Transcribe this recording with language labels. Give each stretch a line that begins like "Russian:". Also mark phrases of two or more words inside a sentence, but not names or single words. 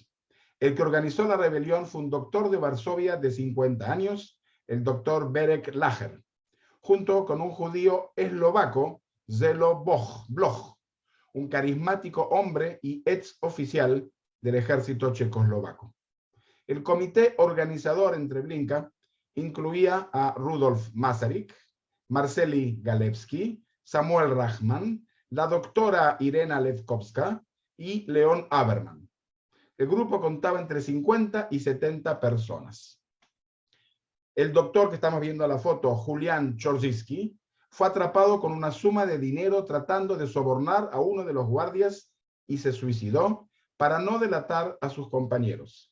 Spanish: El que organizó la rebelión fue un doctor de Varsovia de 50 años, el doctor Berek Lacher, junto con un judío eslovaco, Zelo Bloch, un carismático hombre y ex oficial del ejército checoslovaco. El comité organizador en Treblinka incluía a Rudolf Masaryk, Marceli Galewski, Samuel Rahman, la doctora Irena Levkovska y Leon Aberman. El grupo contaba entre 50 y 70 personas. El doctor que estamos viendo en la foto, Julian Chorzinski, fue atrapado con una suma de dinero tratando de sobornar a uno de los guardias y se suicidó para no delatar a sus compañeros.